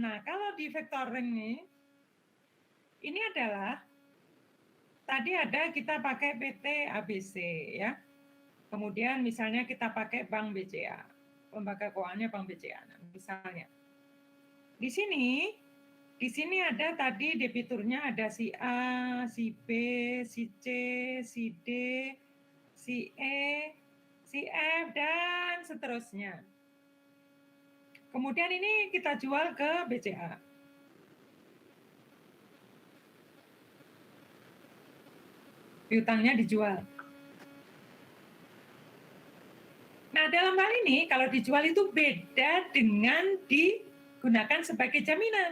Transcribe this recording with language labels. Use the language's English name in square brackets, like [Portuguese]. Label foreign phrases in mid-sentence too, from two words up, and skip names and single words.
[Indonesian] Nah, kalau di factoring ini adalah tadi ada kita pakai PT ABC ya. Kemudian misalnya kita pakai Bank BCA. Lembaga keuangannya Bank BCA. Nah, misalnya di sini ada tadi debiturnya ada si A, si B, si C, si D, si E, si F, dan seterusnya. Kemudian ini kita jual ke BCA. Piutangnya dijual. Nah, dalam hal ini kalau dijual itu beda dengan digunakan sebagai jaminan.